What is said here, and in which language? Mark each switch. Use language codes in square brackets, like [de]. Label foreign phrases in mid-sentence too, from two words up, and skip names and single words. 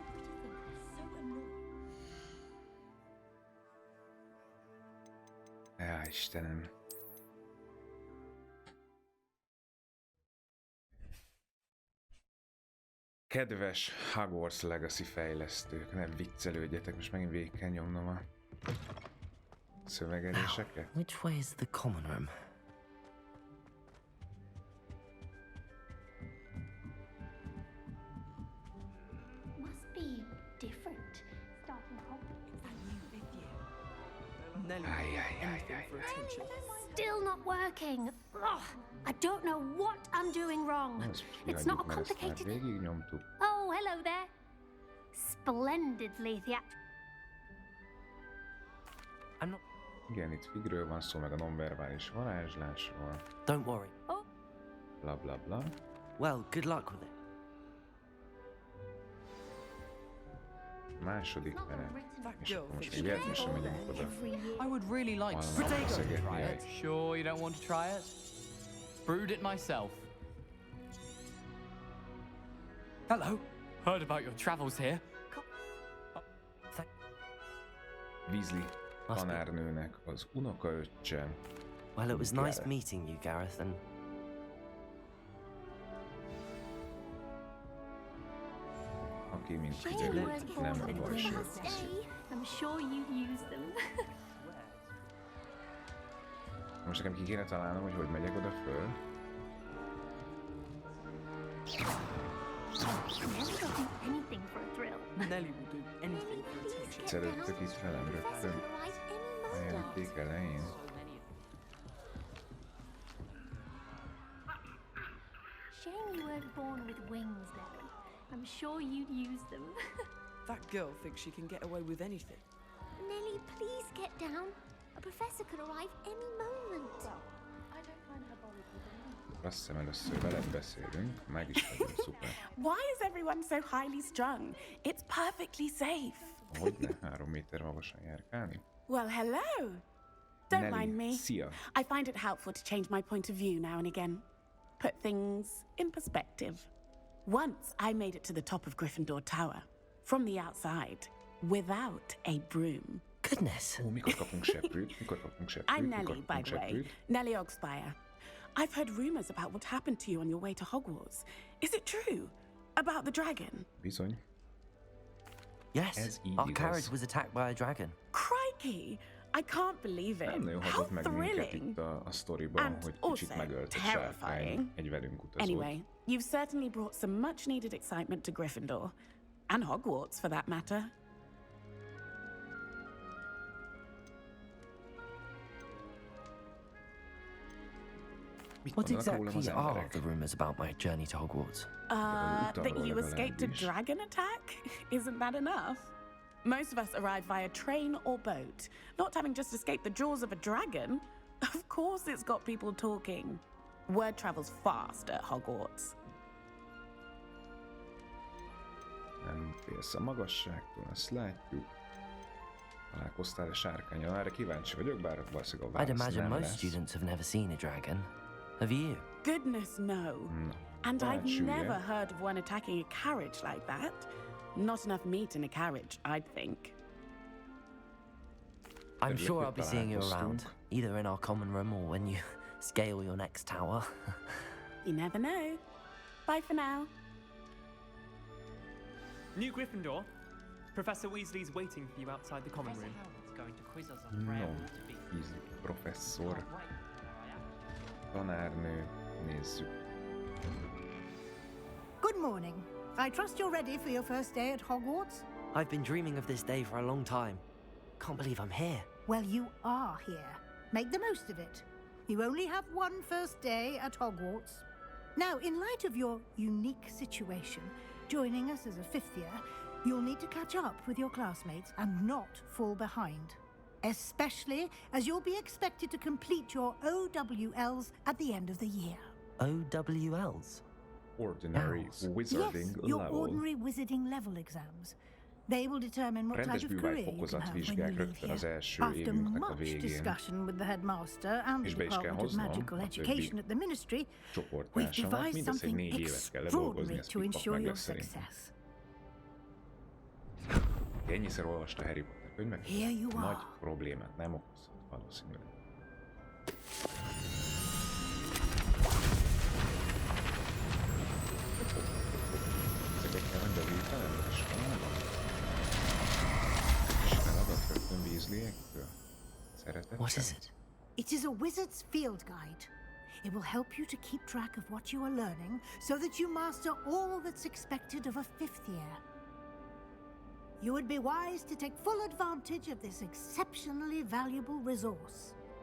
[hu] Jaj, Istenem. Kedves Hogwarts Legacy fejlesztők, nem viccelődjetek, most megint végig kell nyomnom a szövegeléseket. [en] Which way is the common room? Must be different. Starting Still not working. Ugh, I don't know what I'm doing wrong. It's not complicated. Oh, hello there. Splendidly theatrical. I'm not. [hu] Igen, itt Végről van szó, meg a nonverbális varázslásról. [en] Don't worry. Oh. Bla bla bla. Well, good luck with it. [hu] Második menet. És akkor most még véletlenül megyünk oda. [en] I would really like to try it. Sure you don't want to try it? Brewed it myself. Hello. Heard about your travels here. [hu] Weasley tanárnőnek az unokaöccse. [en] Well, it was nice meeting you, Gareth, and... [hu] Aki, mint kiderült, nem a balsőt. [en] I'm sure you'd use them. [hu] Most nekem ki kéne találnom, hogy megyek oda föl. [en] Nelly will do anything for a teacher. [hu] Szerettük itt velem rögtön a játék elején. [en] Shame you weren't born with wings, Nelly. I'm sure you'd use them. That girl thinks she can get away with anything. Nelly, please get down. A professor could arrive any moment. [hu] Azt hiszem, először veled beszélünk, meg is vagyunk, szuper. [en] Why is everyone so highly strung? It's perfectly safe. [hu] Hogyne 3 méter magasan járkálni? [en] Well, hello. Don't Nelly, mind me. [hu] szia. [en] I find it helpful to change my point of view now and again. Put things in perspective. Once I made it to the top of Gryffindor Tower, from the outside, without a broom. Goodness. [hu] Ó, mikor kapunk seprűt? [en] I'm Nelly, by the way. Nelly Ogspire. I've heard rumors about what happened to you on your way to Hogwarts. Is it true? About the dragon? [hu] Bizony. [en] Yes, our carriage was attacked by a dragon. Crikey! I can't believe it. [hu] Nem nagyon [en] How [hu] hatott meg minket [en] thrilling! [hu] itt a sztoriban, [en] And [hu] hogy [en] also [hu] kicsit megölt egy sárkány [en] terrifying. [hu] egy velünk utazót. [en] Anyway, you've certainly brought some much-needed excitement to Gryffindor. And Hogwarts, for that matter. What exactly are the rumors about my journey to Hogwarts? That you escaped a dragon attack? Isn't that enough? Most of us arrive via train or boat. Not having just escaped the jaws of a dragon, of course it's got people talking. Word travels fast at Hogwarts. [hu] Nem félsz a magasságtól, ezt látjuk. Találkoztál-e sárkánnyal? Erre kíváncsi vagyok, bár valószínűleg a válasz [en] I'd imagine [hu] nem most lesz. [en] students have never seen a dragon. Have you? Goodness, no. No. And I've Aren't you, never yeah? heard of one attacking a carriage like that. Not enough meat in a carriage, I'd think. I'm sure I'll be seeing you around, either in our common room or when you scale your next tower. You never know. Bye for now. New Gryffindor, Professor Weasley's waiting for you outside the common room. [hu] No, Weasley professzor. Tanárnő, nézzük. [en] Good morning. I trust you're ready for your first day at Hogwarts? I've been dreaming of this day for a long time. Can't believe I'm here. Well, you are here. Make the most of it. You only have one first day at Hogwarts. Now, in light of your unique situation, joining us as a fifth year, you'll need to catch up with your classmates and not fall behind. Especially as you'll be expected to complete your OWLs at the end of the year. OWLs? Ordinary Wizarding Yes, your Level. ordinary wizarding level exams. They will determine what [hu] Rendes [en] type of career you can [hu] bűvágyfokozat [en] have when you [hu] vizsgák [en] leave [hu] rögtön az [en] here. [hu] első [en] After [hu] évünknek a [en] much [hu] végén. [en] discussion with the headmaster and [hu] És [en] the [hu] be is kell [en] Department of [hu] hoznom [en] Magical [hu] a [en] Education [hu] többi [en] at the Ministry, we've [hu] csoporttársamat, [en] devised [hu] mindezt egy [en] something [hu] 4 évet kell ledolgozni, [en] extraordinary [hu] ezt [en] to [hu] pikpak [en] ensure [hu] meg [en] your [hu] lesz szerintem. [en] success. [hu] Ennyiszer olvasta Harry Potter könyveket, [en] Here you are. [hu] nagy problémát nem okozhat valószínűleg. Ezeket kell rendezítenem, és találom. És feladat rögtön Weasley-ektől. Szeretettel. [en] What is it? It is a wizard's field guide. It will help you to keep track of what you are learning so that you master all that's expected of a fifth year. You would be wise to take full advantage of this exceptionally valuable resource.